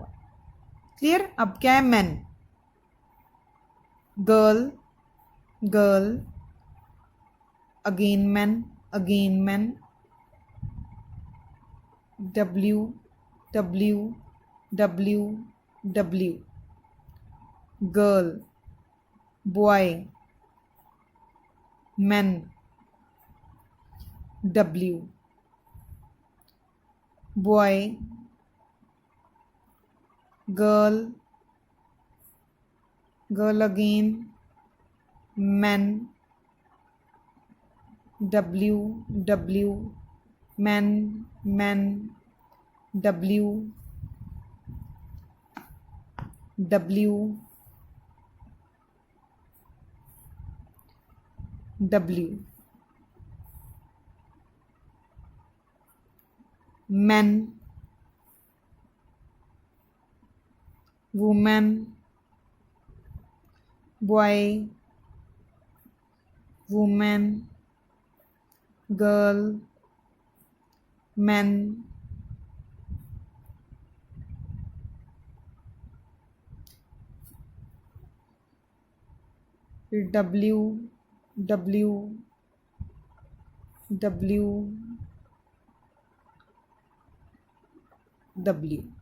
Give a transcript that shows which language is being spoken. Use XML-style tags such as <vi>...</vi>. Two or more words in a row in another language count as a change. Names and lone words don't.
<en>clear.</en> <hi>अब क्या है,</hi> <en>man, girl, girl, again man, again man, W, W, W, W, girl, boy, man, W, boy, girl, girl again, men, w, w, men, men, w, w, w, men, woman, boy, woman, girl, men, W, W, W, W,</en>